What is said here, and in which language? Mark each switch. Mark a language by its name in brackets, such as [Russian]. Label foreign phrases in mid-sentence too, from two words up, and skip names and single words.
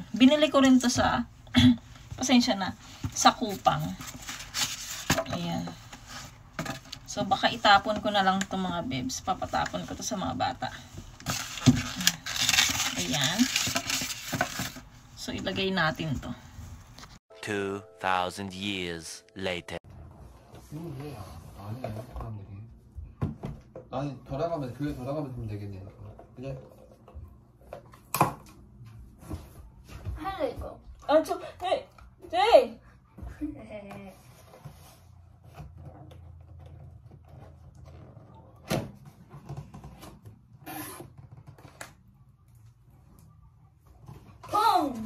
[Filipino] Binili ko rin to sa, pasensya na, sa Kupang. Ayan. So, baka itapon ko na lang itong mga bebs. Papatapon ko to sa mga bata. Ayan. So, ilagay natin to. [English] 2,000 years later. [Korean] 아니에요, 사람들이. 아니, 돌아가면, 교회 돌아가면 되면 되겠네. 그냥. 할래 이거. 제이! 펑!